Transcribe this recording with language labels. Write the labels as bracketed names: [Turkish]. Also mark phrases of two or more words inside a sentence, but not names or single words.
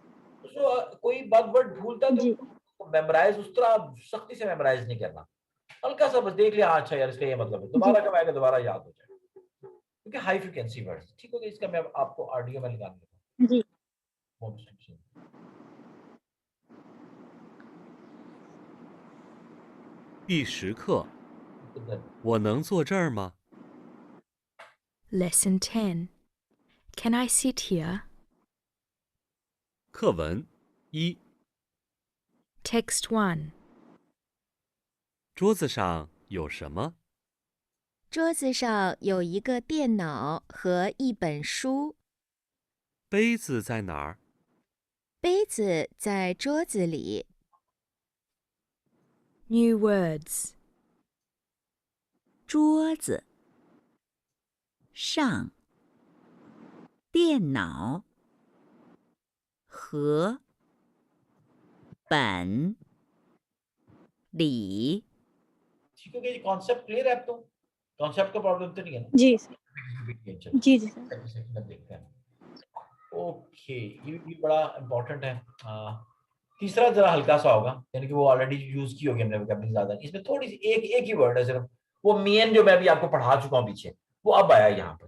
[Hindi] तो कोई बात वर्ड भूलता है जी तो मेमोराइज उस तरह सख्ती से मेमोराइज नहीं करना, हल्का सा बस देख लिया, हाँ अच्छा यार इसका ये मतलब है, जी दोबारा कब आएगा दोबारा याद हो जाएगा, क्योंकि [English] high frequency words. [Hindi] ठीक हो गया, इसका मैं आपको ऑडियो में लगा जी दूंगा। [Chinese] 第10课，我能坐这儿吗？ [English] Lesson 10. Can I sit here? [Chinese] 课文1， [English] Text 1. [Chinese] 桌子上有什么？桌子上有一个电脑和一本书，杯子在哪儿？杯子在桌子里。 [English] New words. [Chinese] 桌子上电脑和本里 [Hindi] ठीक हो गया जी, [English] concept clear [Hindi] है अब तो, कॉन्सेप्ट का प्रॉब्लम तो नहीं है ना? जी सर चलो, जी जी सर सेकंड में देखते हैं। ओके, ये भी बड़ा इंपॉर्टेंट है। तीसरा जरा हल्का सा होगा, यानी कि वो ऑलरेडी यूज की होगी हमने वोकैबुलरी ज्यादा, इसमें थोड़ी सी एक ही वर्ड है सिर्फ, वो मेन जो मैं भी आपको पढ़ा चुका हूँ पीछे, वो अब आया यहाँ पर।